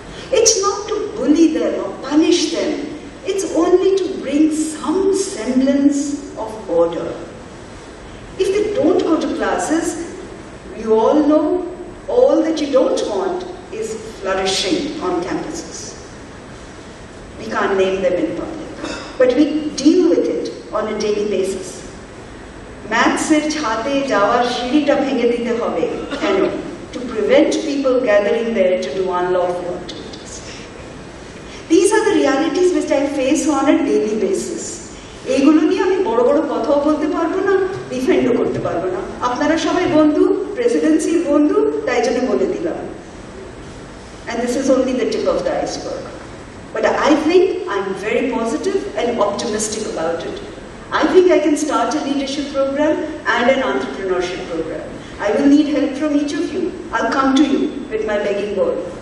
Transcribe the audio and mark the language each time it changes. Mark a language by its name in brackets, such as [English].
[English] It's not to bully them or punish them. It's only to bring some semblance of order. If they don't go to classes, you all know all that you don't want is flourishing on campuses. We can't name them in public, but we deal with it on a daily basis. [Bangla] Maths-এর ছাতে যাওয়ার সিঁড়িটা ভেঙে দিতে হবে কেন? [English] To prevent people gathering there to do unlawful activities. These are the realities which I face on a daily basis. [Bangla] এইগুলো নিয়ে আমি বড় বড় কথাও বলতে পারবো না, ডিফেন্ডও করতে পারবো না। আপনারা সবাই বন্ধু, প্রেসিডেন্সির বন্ধু, তাই জন্য বলে দিলাম। [English] And this is only the tip of the iceberg. But I think I'm very positive and optimistic about it. I think I can start a leadership program and an entrepreneurship program. I will need help from each of you. I'll come to you with my begging bowl.